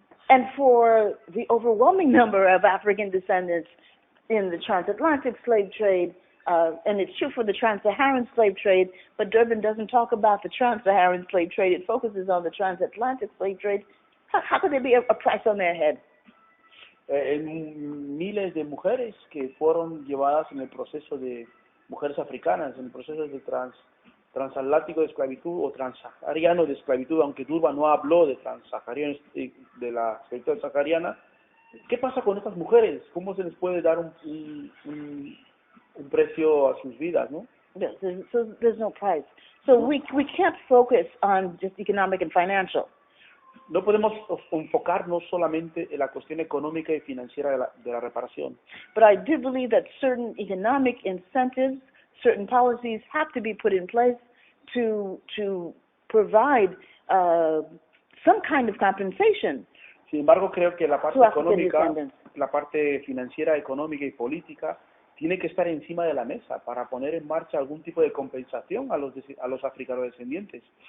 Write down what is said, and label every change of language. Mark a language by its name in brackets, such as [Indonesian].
[English] And for the overwhelming number of African descendants in the transatlantic slave trade, and it's true for the trans-Saharan slave trade, but Durban doesn't talk about the trans-Saharan slave trade. It focuses on the transatlantic slave trade. How could there be a price on their head? [Spanish] Miles de mujeres que fueron llevadas en el proceso de mujeres africanas, en el proceso de transatlántico de esclavitud o transsahariano de esclavitud, aunque Durban no habló de transsaharianos, de la esclavitud sahariana. ¿Qué pasa con estas mujeres? ¿Cómo se les puede dar un precio a sus vidas, no? [English] So there's no price. So we can't focus on just economic and financial. [Spanish] No podemos enfocarnos solamente en la cuestión económica y financiera de la reparación. [English] But I do believe that certain economic incentives, certain policies have to be put in place to provide some kind of compensation. [Spanish] Sin embargo, creo que la parte económica, la parte financiera, económica y política tiene que estar encima de la mesa para poner en marcha algún tipo de compensación a los africanodescendientes.